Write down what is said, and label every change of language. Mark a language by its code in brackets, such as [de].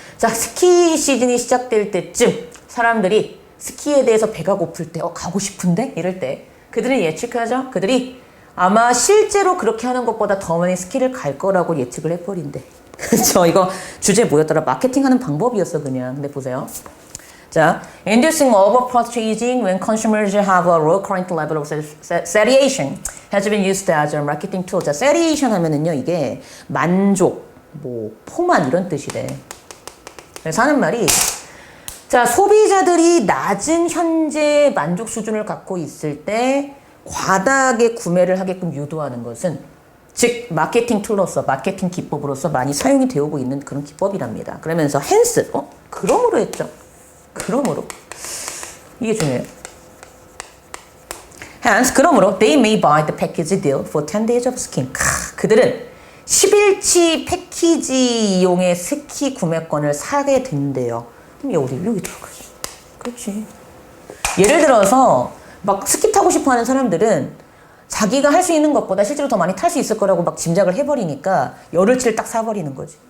[ko] 자, 스키 시즌이 시작될 때쯤 사람들이 스키에 대해서 배가 고플 때, 가고 싶은데? 이럴 때 그들은 예측하죠. 그들이 아마 실제로 그렇게 하는 것보다 더 많이 스키를 갈 거라고 예측을 해버린대. 그렇죠. 이거 주제 뭐였더라? 마케팅하는 방법이었어 그냥. 근데 보세요. [en] 자, inducing over-purchasing when consumers have a low current level of satiation has been used as a marketing tool. [ko] 자, satiation 하면은요, 이게 만족, 뭐 포만 이런 뜻이래. 그래서 하는 말이 자, 소비자들이 낮은 현재 만족 수준을 갖고 있을 때 과다하게 구매를 하게끔 유도하는 것은 즉 마케팅 툴로서 마케팅 기법으로서 많이 사용이 되고 있는 그런 기법이랍니다. 그러면서 hence, 그러므로 했죠. 그러므로 이게 중요해요. [en] Hence, [ko] 그러므로 [en] they may buy the package deal for 10 days of skiing. [ko] 그들은 10일치 패키지 이용의 스키 구매권을 사게 된대요. 그럼 여기 들어가지. 그렇지. 예를 들어서 막 스키 타고 싶어하는 사람들은 자기가 할 수 있는 것보다 실제로 더 많이 탈 수 있을 거라고 막 짐작을 해버리니까 열흘치를 딱 사버리는 거지.